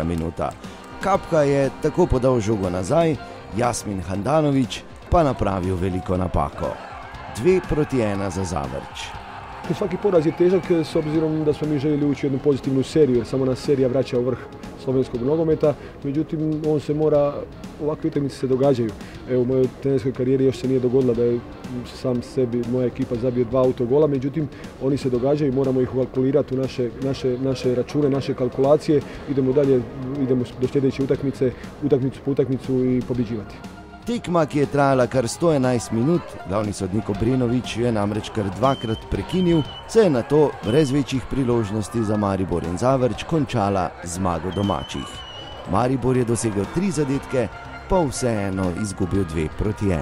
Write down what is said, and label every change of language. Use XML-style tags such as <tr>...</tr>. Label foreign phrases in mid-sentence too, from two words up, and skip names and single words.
<sl>minuta. Kapha je tako podal žogo nazaj, Jasmin Handanović pa napravil veliko napako. 2:1 za Zavrč.</sl> <hr>Svaki poraz je težak s obzirom da smo mi željeli ući u jednu pozitivnu seriju, jer samo nas serija vraća u vrh slovenskog nogometa, međutim on se mora, ovakve utakmice se događaju. Evo u mojoj trenerskoj karijeri još se nije dogodila da je sam sebi moja ekipa zabio 2 autogola, međutim oni se događaju, moramo ih ukalkulirati u naše račune, naše kalkulacije, idemo dalje, idemo do sljedeće utakmice, utakmicu po utakmicu i pobjeđivati.</hr> <sl>Tekma, ki je trajala kar 111 minut, glavni sodnik Obrenović je namreč kar dvakrat prekinil, se je nato brez večjih priložnosti za Maribor in Zavrč končala zmago domačih. Maribor je dosegel 3 zadetke, pa vseeno izgubil 2:1.</sl>